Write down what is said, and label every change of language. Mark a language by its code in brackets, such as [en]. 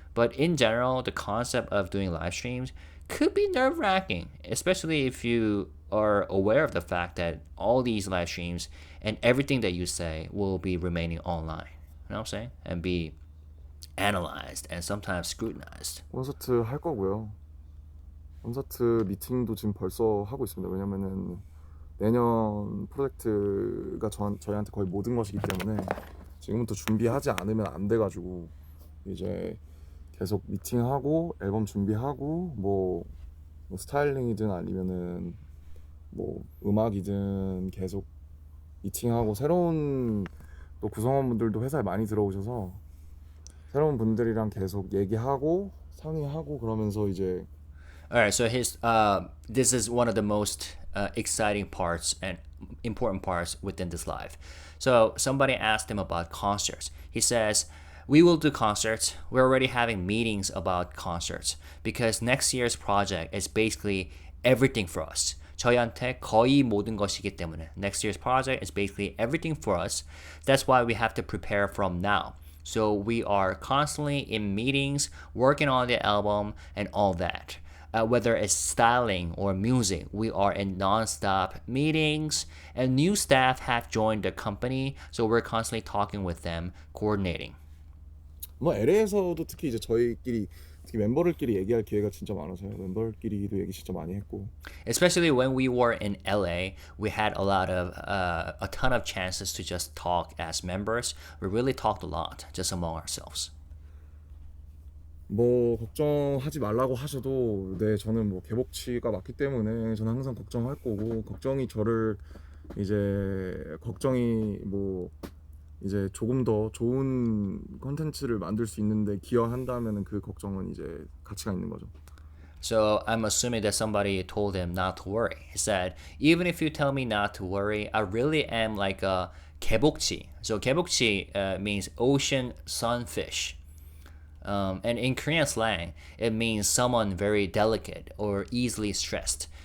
[en] But in general, the concept of doing live streams could be nerve-wracking, especially if you are aware of the fact that all these live streams and everything that you say will be remaining online. You know what I'm saying? And be analyzed and sometimes scrutinized. [ko] 콘서트 할 거고요. 콘서트 미팅도 지금 벌써 하고 있습니다. 왜냐면은 내년 프로젝트가 저희한테 거의 모든 것이기 때문에 지금부터 준비하지 않으면 안 돼가지고 이제 계속 미팅하고 앨범 준비하고 뭐 스타일링이든 아니면은 뭐 음악이든 계속 미팅하고 새로운 또 구성원분들도 회사에 많이 들어오셔서 새로운 분들이랑 계속 얘기하고 상의하고 그러면서 이제 [en] Alright, so this is one of the most exciting parts and important parts within this live. So somebody asked him about concerts. He says, we will do concerts. We're already having meetings about concerts because next year's project is basically everything for us. [ko] 저희한테 거의 모든 것이기 때문에 [en] next year's project is basically everything for us. That's why we have to prepare from now. So we are constantly in meetings, working on the album and all that. Whether it's styling or music, we are in non-stop meetings, and new staff have joined the company, so we're constantly talking with them, coordinating. [ko] 뭐 LA에서도 특히 이제 저희끼리 특히 멤버들끼리 얘기할 기회가 진짜 많아서요. 멤버들끼리도 얘기 진짜 많이 했고. [en] Especially when we were in LA, we had a ton of chances to just talk as members. We really talked a lot just among ourselves. [ko] 뭐 걱정하지 말라고 하셔도 네 저는 뭐 개복치가 맞기 때문에 저는 항상 걱정할 거고 걱정이 저를 이제 걱정이 뭐 이제 조금 더 좋은 컨텐츠를 만들 수 있는데 기여한다면은 그 걱정은 이제 가치가 있는 거죠. [en] So I'm assuming that somebody told him not to worry. He said, even if you tell me not to worry, I really am like a 개복치. So 개복치 means ocean sunfish. And in Korean slang, it means someone very delicate or easily stressed.